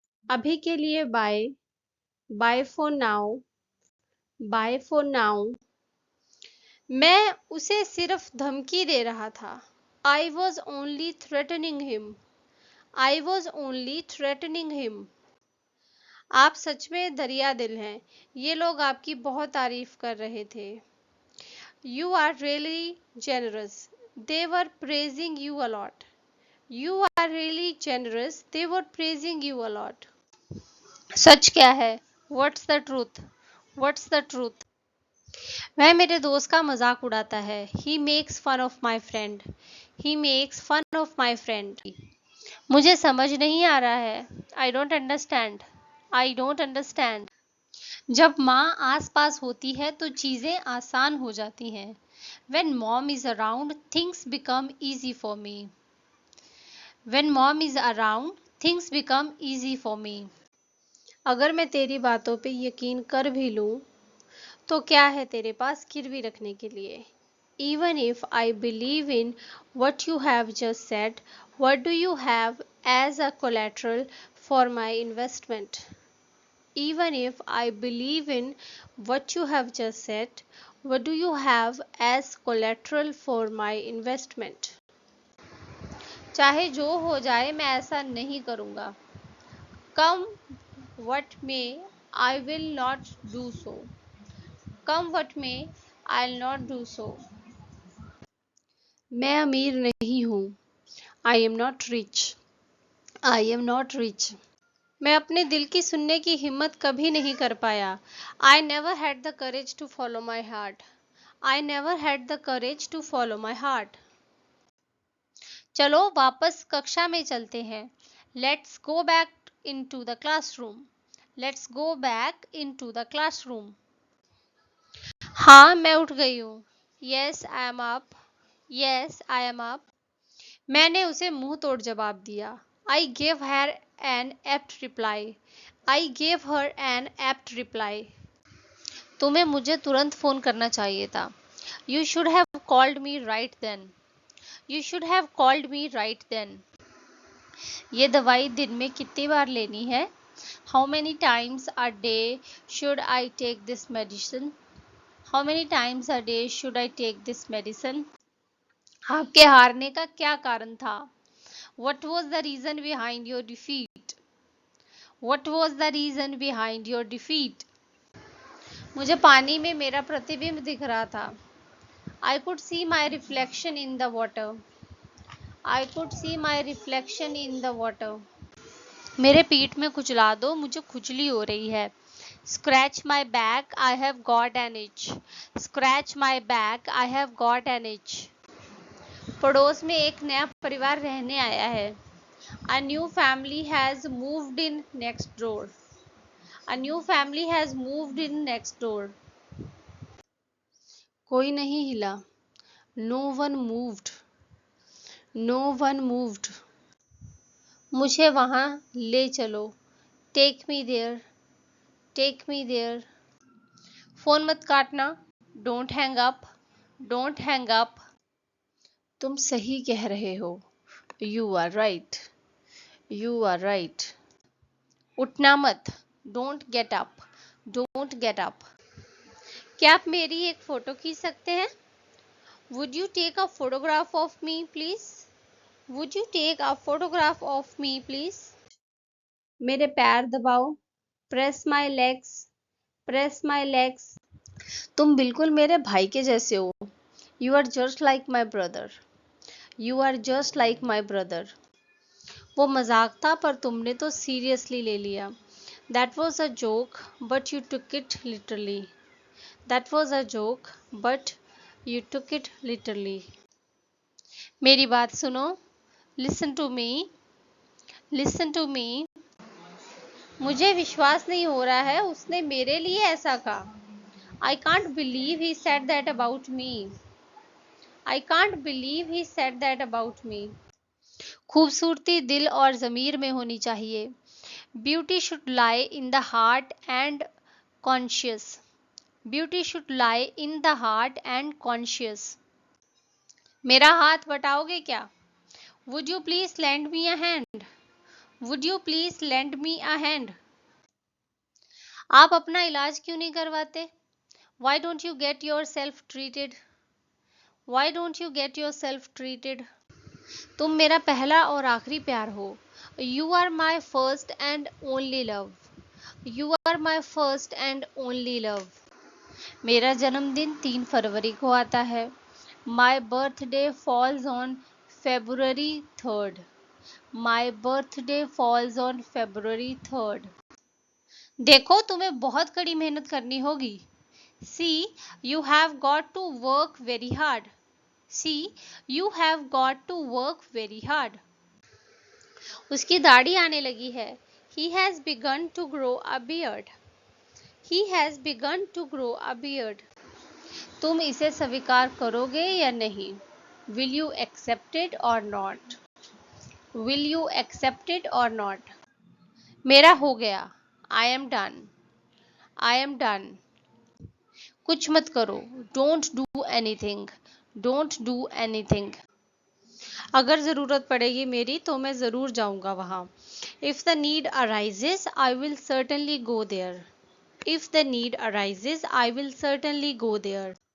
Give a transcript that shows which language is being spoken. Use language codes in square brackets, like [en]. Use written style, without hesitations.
[hi] अभी के लिए buy. [en] Buy for now. Buy for now. [hi] मैं उसे सिर्फ धमकी दे रहा था. [en] I was only threatening him. I was only threatening him. [hi] आप सच में दरिया दिल हैं. ये लोग आपकी बहुत तारीफ कर रहे थे. [en] You are really generous. They were praising you a lot. You are really generous. They were praising you a lot. [hi] सच क्या है? [en] What's the truth? What's the truth? [hi] वह मेरे दोस्त का मजाक उड़ाता है. [en] He makes fun of my friend. He makes fun of my friend. [hi] मुझे समझ नहीं आ रहा है. [en] I don't understand. I don't understand. [hi] जब माँ आस पास होती है तो चीज़ें आसान हो जाती हैं. [en] When mom is around, things become easy for me. When mom is around, things become easy for me. [hi] अगर मैं तेरी बातों पे यकीन कर भी लूँ तो क्या है तेरे पास गिरवी रखने के लिए? [en] Even if I believe in what you have just said, what do you have as a collateral for my investment? Even if I believe in what you have just said, what do you have as collateral for my investment? [hi] चाहे जो हो जाए मैं ऐसा नहीं करूँगा. [en] Come what may, I will not do so. Come what may, I'll not do so. [hi] मैं अमीर नहीं हूँ. [en] I am not rich. I am not rich. [hi] मैं अपने दिल की सुनने की हिम्मत कभी नहीं कर पाया. [en] I never had the courage to follow my heart. I never had the courage to follow my heart. [hi] चलो वापस कक्षा में चलते हैं. [en] Let's go back into the classroom. Let's go back into the classroom. [hi] हाँ, मैं उठ गई हूँ। [en] Yes I am up. Yes I am up. [hi] मैंने उसे मुंह तोड़ जवाब दिया। [en] I gave her an apt reply. I gave her an apt reply. [hi] तुम्हें मुझे तुरंत फोन करना चाहिए था। [en] You should have called me right then. You should have called me right then. [hi] ये दवाई दिन में कितनी बार लेनी है? [en] How many times a day should I take this medicine? How many times a day should I take this medicine? [hi] आपके हारने का क्या कारण था? [en] What was the reason behind your defeat? What was the reason behind your defeat? [hi] मुझे पानी में मेरा प्रतिबिंब दिख रहा था। [en] I could see my reflection in the water. I could see my reflection in the water. [hi] मेरे पीठ में खुजला दो, मुझे खुजली हो रही है। [en] Scratch my back, I have got an itch. Scratch my back, I have got an itch. [hi] पड़ोस में एक नया परिवार रहने आया है। [en] A new family has moved in next door. A new family has moved in next door. [hi] कोई नहीं हिला। [en] No one moved. No one moved. [hi] मुझे वहाँ ले चलो। [en] Take me there. Take me there. [hi] Phone मत काटना। [en] Don't hang up. Don't hang up. [hi] तुम सही कह रहे हो। [en] You are right. You are right. [hi] उठना मत। [en] Don't get up. Don't get up. [hi] क्या आप मेरी एक फोटो खींच सकते हैं? [en] Would you take a photograph of me, please? Would you take a photograph of me, please? [hi] मेरे पैर दबाओ। [en] Press my legs. Press my legs. [hi] तुम बिल्कुल मेरे भाई के जैसे हो। [en] You are just like my brother. You are just like my brother. [hi] वो मजाक था पर तुमने तो सीरियसली ले लिया। [en] That was a joke, but you took it literally. That was a joke, but you took it literally. [hi] मेरी बात सुनो। [en] Listen to me. Listen to me. [hi] मुझे विश्वास नहीं हो रहा है उसने मेरे लिए ऐसा कहा। [en] I can't believe he said that about me. I can't believe he said that about me. [hi] खूबसूरती दिल और ज़मीर में होनी चाहिए। [en] Beauty should lie in the heart and conscious. Beauty should lie in the heart and conscious. [hi] मेरा हाथ बटाओगे क्या? [en] Would you please lend me a hand? Would you please lend me a hand? [hi] आप अपना इलाज क्यों नहीं करवाते? [en] Why don't you get yourself treated? Why don't you get yourself treated? [hi] तुम मेरा पहला और आखिरी प्यार हो। [en] You are my first and only love. You are my first and only love. [hi] मेरा जन्मदिन 3 फरवरी को आता है। [en] My birthday falls on February 3rd. My birthday falls on February 3rd. [hi] देखो तुम्हें बहुत कड़ी मेहनत करनी होगी। [en] See, you have got to work very hard. See, you have got to work very hard. [hi] उसकी दाढ़ी आने लगी है। [en] He has begun to grow a beard. He has begun to grow a beard. [hi] तुम इसे स्वीकार करोगे या नहीं? [en] Will you accept it or not? Will you accept it or not? [hi] मेरा हो गया। [en] I am done. I am done. [hi] कुछ मत करो। [en] Don't do anything. Don't do anything. [hi] अगर ज़रूरत पड़ेगी मेरी तो मैं ज़रूर जाऊंगा वहाँ। [en] If the need arises, I will certainly go there. If the need arises, I will certainly go there.